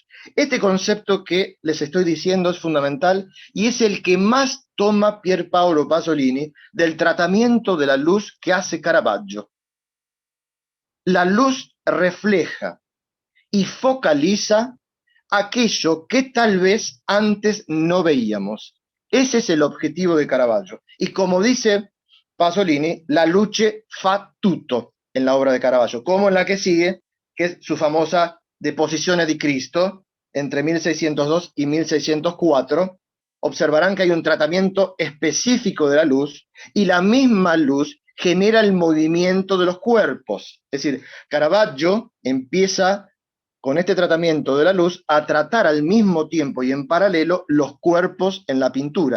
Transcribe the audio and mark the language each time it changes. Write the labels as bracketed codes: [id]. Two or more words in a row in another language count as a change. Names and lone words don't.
[es] Este concepto que les estoy diciendo es fundamental y es el que más toma Pier Paolo Pasolini del tratamiento de la luz que hace Caravaggio. La luz refleja y focaliza aquello que tal vez antes no veíamos. Ese es el objetivo de Caravaggio. Y como dice Pasolini, [it] la luce fa tutto [es] en la obra de Caravaggio, como en la que sigue, que es su famosa Deposizione di Cristo, entre 1602 y 1604, observarán que hay un tratamiento específico de la luz y la misma luz genera el movimiento de los cuerpos. Es decir, Caravaggio empieza con este tratamiento de la luz a tratar al mismo tiempo y en paralelo los cuerpos en la pintura.